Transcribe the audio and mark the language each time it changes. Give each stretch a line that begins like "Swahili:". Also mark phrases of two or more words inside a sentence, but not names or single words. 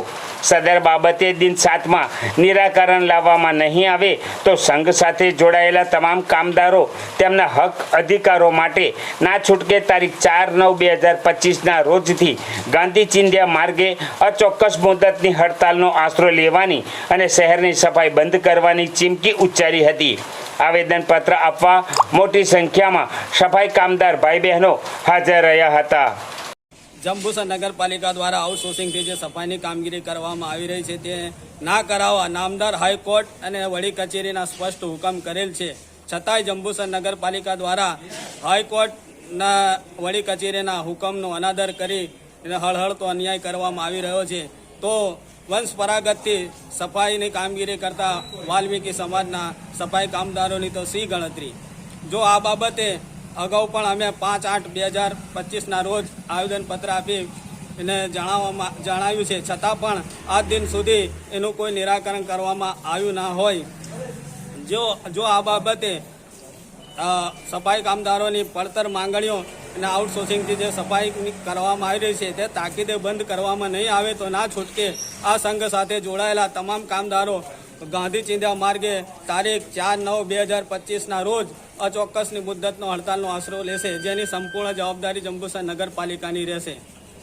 Gujarati: સદર બાબતે દિન 7 માં નિરાકરણ લાવવામાં નહીં આવે તો સંઘ સાથે જોડાયેલા તમામ કામદારો તેમના હક અધિકારો માટે ના છૂટકે તારીખ 4/9/2025 ના રોજથી ગાંધી ચિંધ્યા માર્ગે અચોક્કસ મુદ્દતની હડતાલનો આશરો લેવાની અને શહેરની સફાઈ બંધ કરવાની ચીમકી ઉચ્ચારી હતી। આવેદનપત્ર આપવા મોટી સંખ્યા માં સફાઈ કામદાર ભાઈ બહેનો હાજર રહ્યા હતા। જંબુસર નગરપાલિકા દ્વારા આઉટસોર્સિંગ થી સફાઈ કામગીરી કરવામાં આવી રહી છે ના કરાવા નામદાર હાઈકોર્ટ અને વડી કચેરીના સ્પષ્ટ હુકમ કરેલ છે, છતાંય જંબુસર નગરપાલિકા દ્વારા હાઈકોર્ટના વડી કચેરીના હુકમનો અનાદર કરી હળહળતો અન્યાય કરવામાં આવી રહ્યો છે। તો વંશ પરંપરાગતથી સફાઈની કામગીરી કરતા વાલ્મીકિ સમાજના સફાઈ કામદારોની તો શી ગણતરી। જો આ બાબતે અગાઉ પણ અમે 5/8/2025 ના રોજ આવેદનપત્ર આપી એને જણાવ્યું છે, છતાં પણ આજ દિન સુધી એનું કોઈ નિરાકરણ કરવામાં આવ્યું ના હોય। જો આ બાબતે સફાઈ કામદારોની પડતર માંગણીઓ અને આઉટસોર્સિંગથી જે સફાઈ કરવામાં આવી રહી છે તે તાકીદે બંધ કરવામાં નહીં આવે તો ના છૂટકે આ સંઘ સાથે જોડાયેલા તમામ કામદારો ગાંધી ચિંધ્યા માર્ગે તારીખ 4/9/2025 ના રોજ અચોક્કસની મુદ્દતનો હડતાલનો આશરો લેશે, જેની સંપૂર્ણ જવાબદારી જંબુસર નગરપાલિકાની રહેશે।